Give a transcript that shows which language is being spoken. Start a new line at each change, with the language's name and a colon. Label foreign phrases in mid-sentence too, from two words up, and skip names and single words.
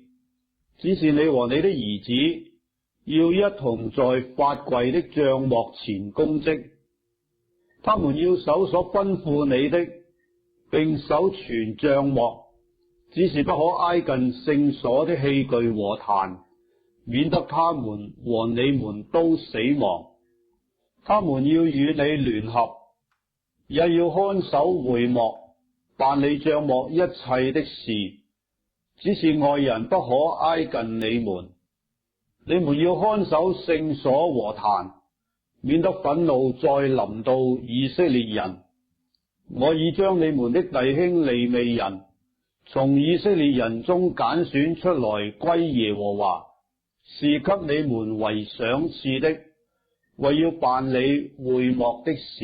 Chinese: 只是你和你的兒子要一同在法櫃的帳幕前供職，他們要守所吩咐你的，並守全帳幕，只是不可挨近聖所的器具和壇，免得他們和你們都死亡。他們要與你聯合，也要看守會幕，辦理帳幕一切的事。只是外人不可挨近你們。你們要看守聖所和壇，免得憤怒再臨到以色列人。我已將你們的弟兄利未人從以色列人中揀選出來歸耶和華，是給你們為賞賜的，為要辦理會幕的事。